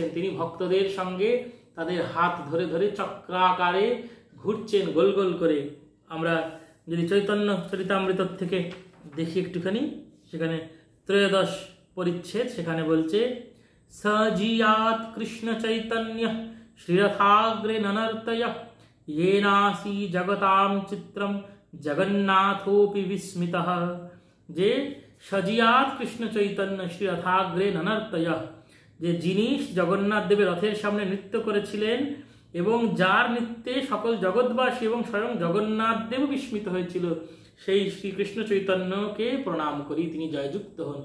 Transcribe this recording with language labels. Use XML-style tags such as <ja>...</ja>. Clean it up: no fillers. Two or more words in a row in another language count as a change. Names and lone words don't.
<bn>তিনি ভক্তদের সঙ্গে তাদের হাত ধরে ধরে চক্রাকারে ঘুরছেন গোল গোল করে। আমরা যদি চৈতন্য চরিতামৃত থেকে দেখি একটুখানি, সেখানে 13 পরিচ্ছেদ, সেখানে বলছে</bn> <sa>सजियात कृष्ण चैतन्य श्रीरथाग्रे ननर्तय येनासी जगताम चित्रम जगन्नाथोपि विस्मितः।</sa> <bn>যে</bn> <sa>सजियात कृष्ण चैतन्य श्री रथाग्रे ननर्तय,</sa> <bn>যে যিনি জগন্নাথ দেবের রথের সামনে নৃত্য করেছিলেন এবং যার নৃত্যে সকল জগৎবাসী এবং স্বয়ং জগন্নাথ দেব বিস্মিত হয়েছিল, সেই শ্রীকৃষ্ণ চৈতন্যকে প্রণাম করি, তিনি জয়যুক্ত হন।</bn>